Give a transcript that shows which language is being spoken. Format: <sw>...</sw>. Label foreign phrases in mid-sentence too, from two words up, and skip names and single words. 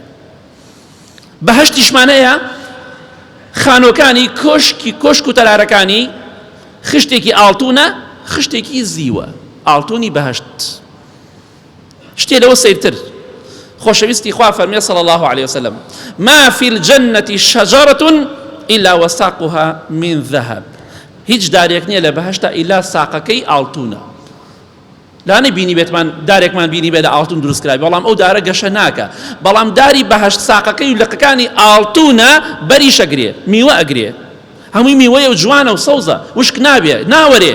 <ckb>بەهەشتیشمانەیە خانۆکانی کۆشک و تەرارەکانی خشتێکی ئاڵتونە، خشتێکی زیوە، ئاڵتونی بەهەشت. شتێ لەوە سەیرتر، خۆشەویستی خوا فەرمێ</ckb> <ar>صلی الله علیه وسلم ما في الجنة شجرة إلا وساقها من ذهب.</ar> <ckb>هیچ دارێک نییە لە بەهەشتا ئیلا ساقەکەی ئاڵتونە. لانەی بینی بێتمان دارێکمان بینی بێ لە ئاڵتون دروست کرای، بەڵام ئەو دارە گەشە ناکە، بەڵام داری بەهەشت ساقەکەی و لقەکانی ئاڵتونە، بەریش ئەگرێ، میوە ئەگرێ، هەمووی میوەیە و جوانە و سەوزە، وشک نابێ، ناوەرێ.</ckb>